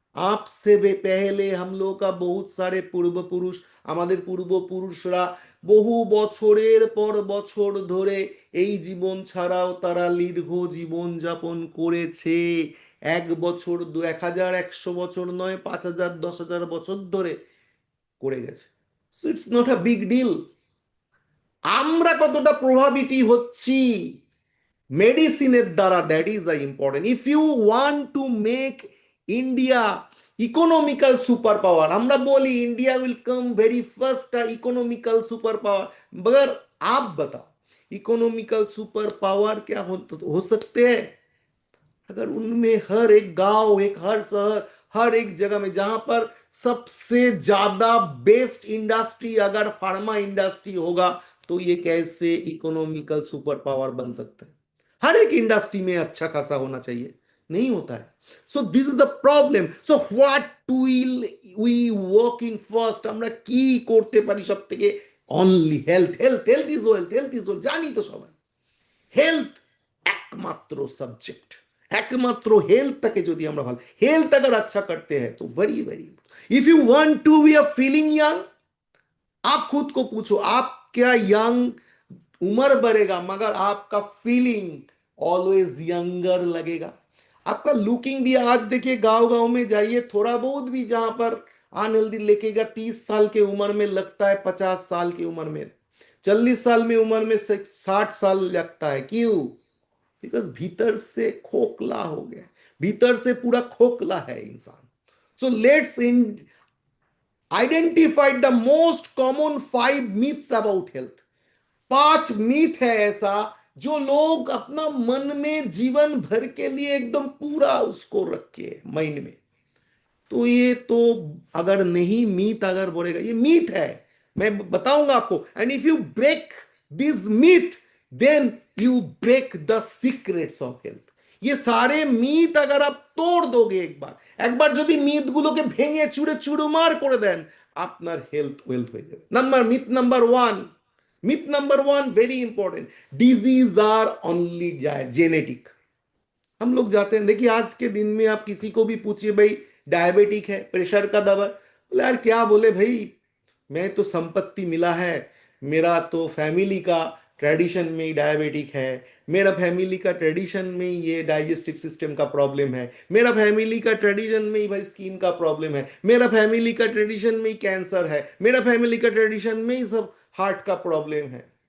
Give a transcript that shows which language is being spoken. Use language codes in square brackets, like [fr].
[hi] आपसे भी पहले हम लोग का बहुत सारे [bn] পূর্বপুরুষ, আমাদের পূর্বপুরুষরা বহু বছরের পর বছর ধরে এই জীবন ছাড়াও তারা দীর্ঘ জীবন যাপন করেছে। 1 বছর 1100 বছর নয়, 5000 10,000 বছর ধরে করে গেছে। [en] So it's not a big deal. [bn] আমরা কতটা প্রভাবিত হচ্ছি মেডিসিনের দ্বারা, [en] That is the important. If you want to make India economical super power, [bn] আমরা বলি [en] India will come very first economical super power, [hi] मगर आप बताओ इकोनॉमिकल सुपर पावर क्या हो सकते हैं अगर उनमें हर एक गांव, एक हर शहर, हर एक जगह में जहां पर सबसे ज्यादा बेस्ट इंडस्ट्री अगर फार्मा इंडस्ट्री होगा, तो ये कैसे इकोनॉमिकल सुपर पावर बन सकता है। हर एक इंडस्ट्री में अच्छा खासा होना चाहिए, नहीं होता है। [en] So this is the problem. So what will we work in first, [bn] আমরা কি করতে পারি সব থেকে, [en] only health, health, health is wealth, health is wealth, [bn] জানি তো সবাই। [en] health একমাত্র subject, [bn] একমাত্র হেলথটাকে যদি আমরা ভালো, [hi] হেলথ अगर अच्छा करते हैं तो very very, [en] if you want to be a feeling young, [hi] आप खुद को पूछो आप क्या यंग, उम्र बढ़ेगा मगर आपका फीलिंग ऑलवेज यंगर लगेगा। आपका लुकिंग भी, आज देखिए गांव गांव में जाइए, थोड़ा बहुत भी जहां पर अनहेल्दी लेकेगा, 30 साल के उम्र में लगता है 50 साल की उम्र में, 40 साल में उम्र में 60 साल लगता है। क्यों? बिकॉज भीतर से खोखला हो गया, भीतर से पूरा खोखला है इंसान। [en] So let's in identified the most common 5 myths about health. [hi] 5 myth है ऐसा जो लोग अपना मन में जीवन भर के लिए एकदम पूरा उसको रखे माइंड में। तो ये तो अगर नहीं, मीथ अगर बोलेगा ये मीथ है, मैं बताऊंगा आपको। [en] And if you break this myth then you break the secrets of health. [hi] ये सारे मीथ अगर आप तोड़ दोगे एक बार [bn] যদি মিথ গুলোকে ভেঙে চুরে চুরমার করে দেন, আপনার হেলথ ওয়েলথ হয়ে যাবে। [en] Myth number one, myth number one very important, disease are only genetic. [hi] हम लोग जाते हैं, देखिए आज के दिन में आप किसी को भी पूछिए भाई डायबिटिक है, प्रेशर का दवा, बोले यार क्या बोले भाई, मैं तो संपत्ति मिला है, मेरा तो फैमिली का ट्रेडिशन में ही डायबिटिक है, मेरा फैमिली का ट्रेडिशन में ही ये डाइजेस्टिव सिस्टम का प्रॉब्लम है, मेरा फैमिली का ट्रेडिशन में ही भाई स्किन का प्रॉब्लम है, मेरा फैमिली का ट्रेडिशन में ही कैंसर है, मेरा फैमिली का ट्रेडिशन में ही सब हार्ट का प्रॉब्लम है।